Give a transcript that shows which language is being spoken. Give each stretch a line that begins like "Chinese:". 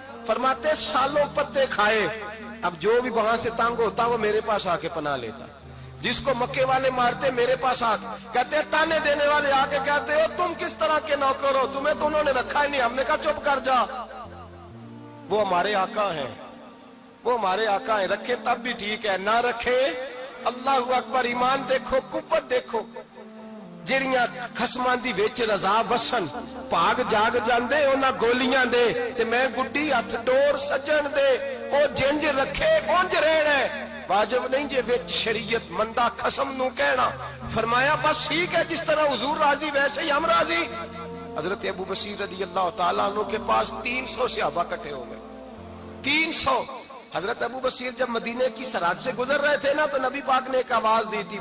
Urdu: فرماتے سالوں پتے کھائے, اب جو بھی وہاں سے تنگ ہوتا وہ میرے پاس آ کے پناہ لیتا, جس کو مکے والے مارتے میرے پاس آ کہتے تانے دینے والے آ کے کہتے ہو تم کس طرح کے نوکر ہو, تمہیں تو انہوں نے رکھا ہی نہیں. ہم نے کہا چپ کر جا, وہ ہمارے آقا ہیں, وہ ہمارے آقا ہیں, رکھے تب بھی ٹھیک ہے, نہ رکھے اللہ اکبر. ایمان دیکھو, قوت دیکھو,
Punjabi: جڑیاں خصماں دی وچ رضا وسن بھاگ جاگ جاندے انہاں گولیاں دے تے میں گڈی ہتھ ڈور سجن دے, او جنج رکھے اونج رہنا ہے. واجب نہیں جے وچ شریعت مندا قسم نو کہنا.
Urdu: فرمایا بس ٹھیک ہے, جس طرح حضور راضی ویسے ہی ہم راضی. حضرت ابو بصیر رضی اللہ تعالیٰ عنہ کے پاس 300 صحابہ اکٹھے ہو گئے, 300. حضرت ابو بصیر جب مدینے کی سرحد سے گزر رہے تھے نا تو نبی پاک نے ایک آواز دی تھی.